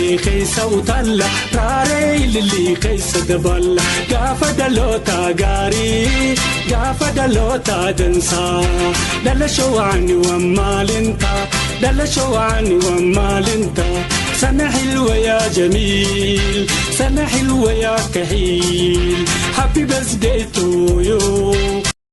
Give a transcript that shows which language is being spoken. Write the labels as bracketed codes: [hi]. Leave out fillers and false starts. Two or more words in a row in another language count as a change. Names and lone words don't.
[om] keessa utalla raaree ilillii keessa daballa Gaafa dhaloota gaarii gaafa dhaloota dansaa dhalashoo waani waan maalinta dhalashoo waani waan maalinta [ar] سنة حلوة يا جميل سنة حلوة يا كحيل [en] Happy birthday to you